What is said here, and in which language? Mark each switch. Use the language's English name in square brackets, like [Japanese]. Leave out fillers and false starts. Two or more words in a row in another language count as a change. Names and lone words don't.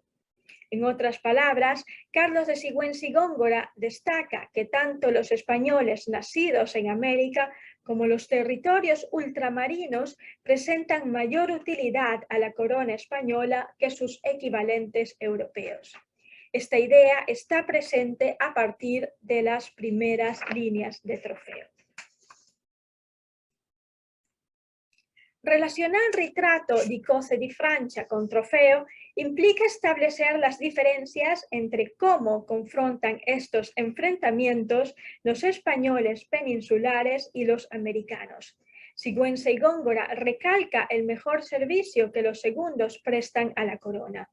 [Spanish] En otras palabras, Carlos de Sigüenza y Góngora destaca que tanto los españoles nacidos en América como los territorios ultramarinos presentan mayor utilidad a la corona española que sus equivalentes europeos. Esta idea está presente a partir de las primeras líneas de Trofeo. Relacionar el retrato di cose di Francia con Trofeo implica establecer las diferencias entre cómo confrontan estos enfrentamientos los españoles peninsulares y los americanos. Sigüenza y Góngora recalca el mejor servicio que los segundos prestan a la corona.